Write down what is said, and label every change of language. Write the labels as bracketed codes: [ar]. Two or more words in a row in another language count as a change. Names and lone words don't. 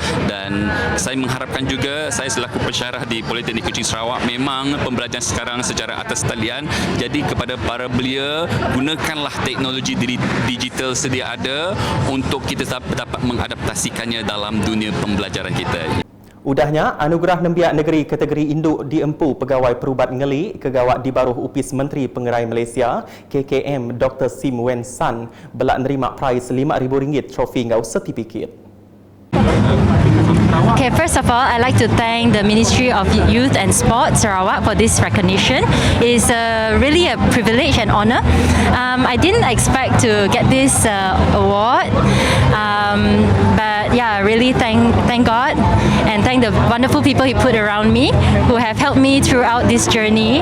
[ms] Dan saya mengharapkan juga, saya selaku pensyarah di Politeknik Kuching Sarawak, memang pembelajaran sekarang secara atas talian, jadi kepada para belia, gunakanlah teknologi digital sedia ada untuk kita dapat mengadaptasikannya dalam dunia pembelajaran kita. [iba] Udahnya, anugerah Nembiak Negeri kategori induk diempu Pegawai Perubat Ngeli Kegawat di Baruh Upis Menteri Pengerai Malaysia KKM Dr. Sim Wen San belak nerima prize RM5,000 trofi ngau sertifikat. [en] Okay, first of all, I'd like to thank the Ministry of Youth and Sport Sarawak for this recognition. It's really a privilege and honor. I didn't expect to get this award, but yeah, really thank God and thank the wonderful people He put around me who have helped me throughout this journey.